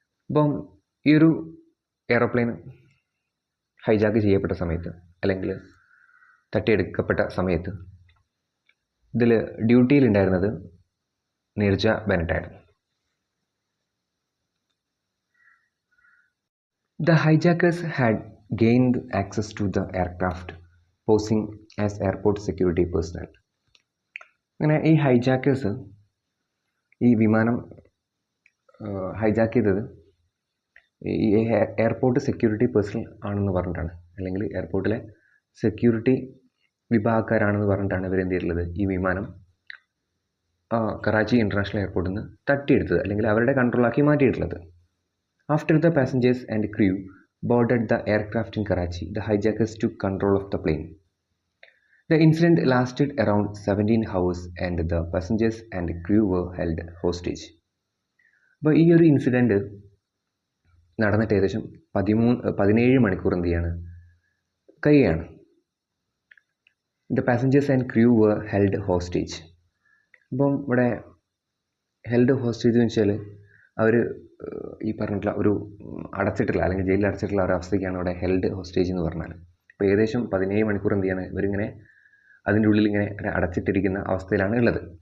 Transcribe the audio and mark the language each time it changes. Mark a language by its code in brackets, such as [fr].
[ml] അപ്പം ഈ ഒരു എയറോപ്ലെയിൻ ഹൈജാക്ക് ചെയ്യപ്പെട്ട സമയത്ത്, അല്ലെങ്കിൽ തട്ടിയെടുക്കപ്പെട്ട സമയത്ത് ഇതിൽ ഡ്യൂട്ടിയിലുണ്ടായിരുന്നത് Neerja ബെനറ്റായിരുന്നു. [en] The hijackers had gained access to the aircraft, posing as airport security personnel. [ml] അങ്ങനെ ഈ ഹൈജാക്കേഴ്സ് ഈ വിമാനം ഹൈജാക്ക് ചെയ്തത് ഈ എയർപോർട്ട് സെക്യൂരിറ്റി പേഴ്സണൽ ആണെന്ന് പറഞ്ഞിട്ടാണ്, അല്ലെങ്കിൽ എയർപോർട്ടിലെ സെക്യൂരിറ്റി വിഭാഗക്കാരാണെന്ന് പറഞ്ഞിട്ടാണ് ഇവരെന്ത് ചെയ്തിട്ടുള്ളത്? ഈ വിമാനം കറാച്ചി ഇൻ്റർനാഷണൽ എയർപോർട്ടിൽ നിന്ന് തട്ടിയെടുത്തത്, അല്ലെങ്കിൽ അവരുടെ കൺട്രോളാക്കി മാറ്റിയിട്ടുള്ളത്. [en] After the passengers and crew boarded the aircraft in Karachi, the hijackers took control of the plane. The incident lasted around 17 hours and the passengers and crew were held hostage. [ml] അപ്പോൾ ഈ ഒരു incident നടന്നിട്ട് ഏകദേശം 17 മണിക്കൂർ എന്ത് ചെയ്യാണ്? കഴിയുകയാണ്. [en] The passengers and crew were held hostage. [ml] അപ്പം ഇവിടെ ഹെൽഡ് ഹോസ്റ്റേജ് എന്ന് വെച്ചാൽ അവർ ഈ പറഞ്ഞിട്ടുള്ള ഒരു അടച്ചിട്ടുള്ള, അല്ലെങ്കിൽ ജയിലിൽ അടച്ചിട്ടുള്ള ഒരു അവസ്ഥയ്ക്കാണ് ഇവിടെ ഹെൽഡ് ഹോസ്റ്റേജ് എന്ന് പറഞ്ഞാൽ. അപ്പോൾ ഏകദേശം 17 മണിക്കൂർ എന്ത് ചെയ്യാണ്? ഇവരിങ്ങനെ അതിൻ്റെ ഉള്ളിൽ ഇങ്ങനെ അടച്ചിട്ടിരിക്കുന്ന അവസ്ഥയിലാണ് ഉള്ളത്.